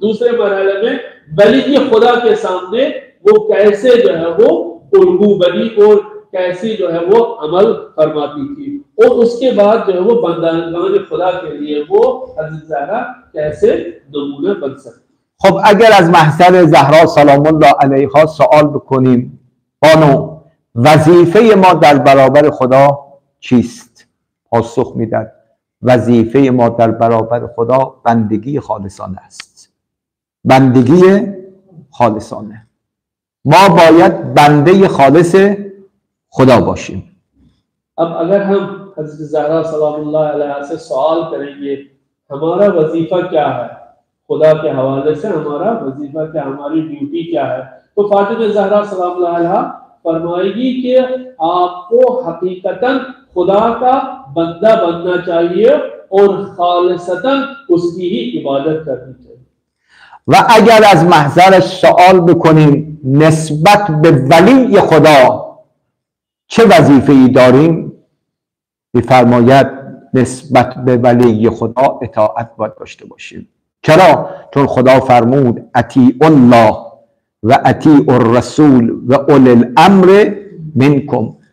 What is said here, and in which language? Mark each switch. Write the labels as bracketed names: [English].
[Urdu] دوسرے مرحلے میں بلی خدا کے سامنے وہ کیسے جو ہے وہ الگو بنی اور کیسی جو ہے وہ عمل فرماتی تھی. اور اس کے بعد جو ہے وہ بندگان خدا کے لیے وہ حضرت زہرا کیسے نمونه بن سکتی. [Persian] خب اگر از محضر زهرا سلام الله علیها سوال بکنیم بانو وظیفه ما در برابر خدا چیست؟ پاسخ میداد وظیفه ما در برابر خدا بندگی خالصانه است. بندگی خالصانه. ما باید بنده خالص خدا باشیم. [Urdu] اب اگر ہم حضرت زہرا سلام اللہ علیہ سے سوال کریں گے ہمارا وظیفہ کیا ہے خدا کے حوالے سے، ہمارا وظیفہ کیا، ہماری ڈیوٹی کیا ہے، تو فاطمہ زہرا سلام اللہ علیہ فرمائے گی کہ آپ کو حقیقتاً خدا کا بندہ بننا چاہیے اور خالصتاً اس کی ہی عبادت کرنی چاہیے. [Persian] و اگر از محضرش سوال بکنیم نسبت به ولی خدا چه وظیفه‌ای داریم، می‌فرماید نسبت به ولی خدا اطاعت باید داشته باشیم. چرا؟ چون خدا فرمود [Arabic] اطیعوا الله و اطیعوا الرسول و اولی الامر منکم.